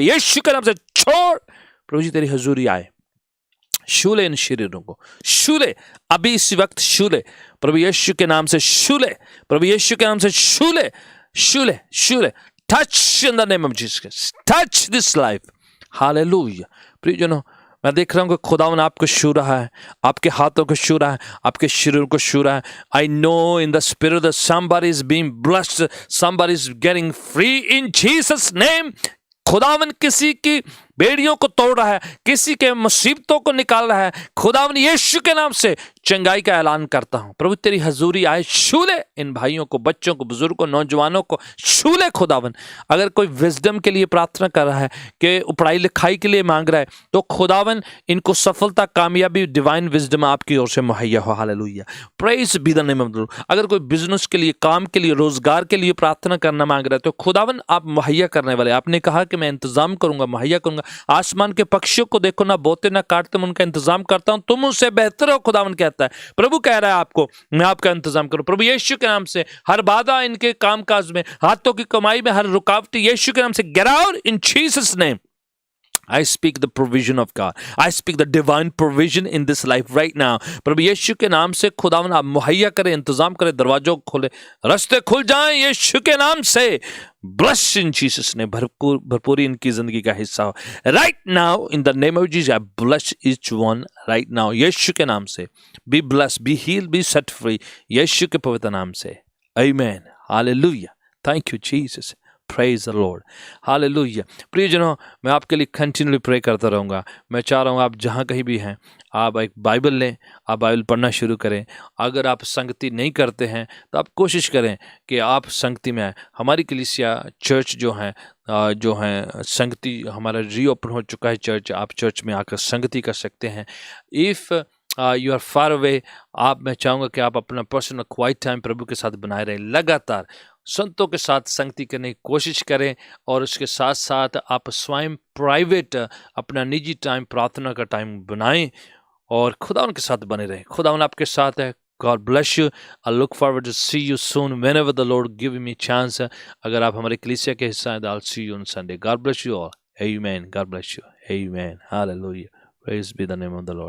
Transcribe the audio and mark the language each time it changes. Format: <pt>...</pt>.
<hi>यीशु के नाम से छोड़। प्रभु जी तेरी हुजूरी आए, छूले इन शरीरों को, छूले अभी इस वक्त, छूले प्रभु यीशु के नाम से, छूले प्रभु यीशु के नाम से, छूले छूले छूले।</hi> <en>Touch in the name of Jesus, touch this life. Hallelujah.</en> <hi>प्रियजनों मैं देख रहा हूं कि खुदावन आपको छू रहा है, आपके हाथों को छू रहा है, आपके शरीर को छू रहा है।</hi> <en>I know in the spirit that somebody is being blessed, somebody is getting free in Jesus name।</en> <hi>खुदावन किसी की बेड़ियों को तोड़ रहा है, किसी के मुसीबतों को निकाल रहा है। खुदावन यीशु के नाम से चंगाई का ऐलान करता हूं। प्रभु तेरी हजूरी आए, छू ले इन भाइयों को, बच्चों को, बुजुर्गों को, नौजवानों को, छू ले खुदावन। अगर कोई विजडम के लिए प्रार्थना कर रहा है, कि पढ़ाई लिखाई के लिए मांग रहा है, तो खुदावन इनको सफलता, कामयाबी, डिवाइन विजडम आपकी ओर से मुहैया हो।</hi> <en>Hallelujah, praise be the name of the Lord.</en> <hi>अगर कोई बिजनेस के लिए, काम के लिए, रोजगार के लिए प्रार्थना करना मांग रहा है, तो खुदावन आप मुहैया करने वाले। आपने कहा कि मैं इंतजाम करूंगा, मुहैया करूंगा। आसमान के पक्षियों को देखो, ना बोते ना काटते, मैं उनका इंतजाम करता हूं, तुम उससे बेहतर हो। खुदावन कहता है, प्रभु कह रहा है आपको, मैं आपका इंतजाम करूं। प्रभु यीशु के नाम से हर बाधा इनके कामकाज में, हाथों की कमाई में, हर रुकावट यीशु के नाम से</hi> <en>Get out in Jesus name. I speak the provision of God. I speak the divine provision in this life right now.</en> <hi>प्रभु यीशु के नाम से खुदावन आप मुहैया करें, इंतजाम करें, दरवाजों को खोले, रास्ते खुल जाएं यीशु के नाम से।</hi> <en>Bless in Jesus</en> <hi>ने भरपूरी इनकी जिंदगी का हिस्सा हो।</hi> <en>Right now in the name of Jesus, I bless each one right now.</en> <hi>यीशु के नाम से</hi> <en>be blessed, be healed, be set free. यीशु के पवित्र नाम से Amen. Hallelujah. Thank you Jesus. Praise the Lord. Hallelujah.</en> <hi>प्रियजनों, मैं आपके लिए कंटिन्यूली प्रे करता रहूँगा। मैं चाह रहा हूँ आप जहाँ कहीं भी हैं, आप एक बाइबल लें, आप बाइबल पढ़ना शुरू करें। अगर आप संगति नहीं करते हैं तो आप कोशिश करें कि आप संगति में आएँ। हमारी कलीसिया चर्च जो है संगति, हमारा रीओपन हो चुका है चर्च। आप चर्च में आकर संगति कर सकते हैं।</hi> <en>if you are far away,</en> <hi>मैं चाहूँगा कि आप अपना पर्सनल क्वाइट टाइम प्रभु के साथ बनाए रहें। लगातार संतों के साथ संगति करने की कोशिश करें, और उसके साथ साथ आप स्वयं प्राइवेट अपना निजी टाइम, प्रार्थना का टाइम बनाएं, और खुदावन के साथ बने रहें। खुदावन आपके साथ है।</hi> <en>God bless you. I look forward to see you soon whenever the Lord give me chance.</en> <hi>अगर आप हमारे कलीसिया के हिस्सा हैं,</hi> <en>I'll see you on Sunday. God bless you all. Amen. God bless you. Amen. Hallelujah. Praise be the name of the Lord.</en>